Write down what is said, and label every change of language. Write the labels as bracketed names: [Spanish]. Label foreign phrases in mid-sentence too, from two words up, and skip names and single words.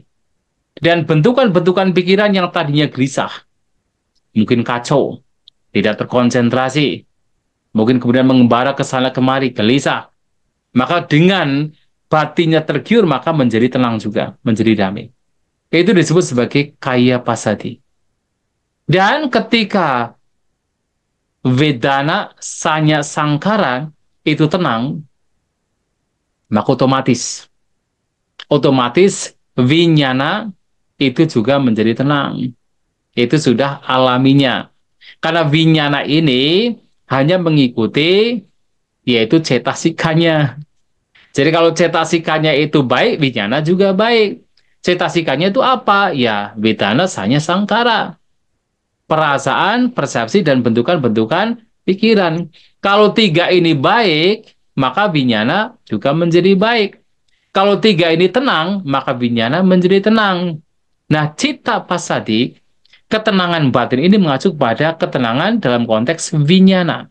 [Indonesian] Dan bentukan-bentukan pikiran yang tadinya gelisah, mungkin kacau, tidak terkonsentrasi, mungkin kemudian mengembara ke sana kemari, gelisah. Maka dengan batinnya tergiur, maka menjadi tenang juga, menjadi damai. Itu disebut sebagai [Pali] kaya pasadi. [Indonesian] Dan ketika [Pali] vedana, sanya, [Indonesian] sangkara itu tenang, maka otomatis vinyana itu juga menjadi tenang. Itu sudah alaminya. Karena vinyana ini hanya mengikuti yaitu cetasikanya. Jadi kalau cetasikanya itu baik, vinyana juga baik. Cetasikanya itu apa? Ya, [Pali] vedana, sanya, [Indonesian] sangkara. Perasaan, persepsi, dan bentukan-bentukan pikiran. Kalau tiga ini baik, maka vinyana juga menjadi baik. Kalau tiga ini tenang, maka vinyana menjadi tenang. Nah, [Pali] cita pasadi, [Indonesian] ketenangan batin ini mengacu pada ketenangan dalam konteks vinyana.